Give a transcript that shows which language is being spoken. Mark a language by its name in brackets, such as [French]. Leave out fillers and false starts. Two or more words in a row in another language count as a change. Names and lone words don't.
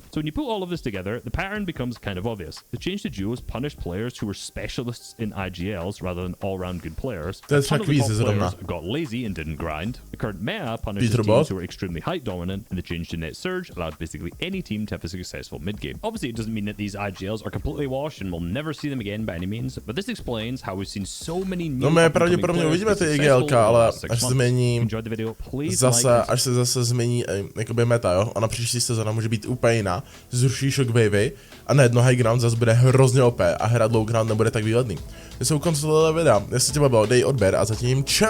[English] So when you put all of this together, the pattern becomes kind of obvious. The change to duos punished players who were specialists in IGLs rather than all-round good players. That's how players got lazy and didn't grind. The current meta punishes teams who are extremely height dominant, and the change to net surge allowed basically any team to have a successful mid-game. Obviously, it doesn't mean that these IGLs are completely washed and we'll never see them again by any means, but this explains how we've seen so many new [Czech] pravděpodobně uvidíme ty IGLka, ale až změní zase, až se zase změní jakoby meta, jo? A na příští sezóna může být úplně jiná, zruší shockwavy a najednou [English] high ground [Czech] zase bude hrozně OP a hra [English] low ground [Czech] nebude tak výhodný. To jsou konce tohle videa, jestli tě bavilo, dej odběr a zatím čau!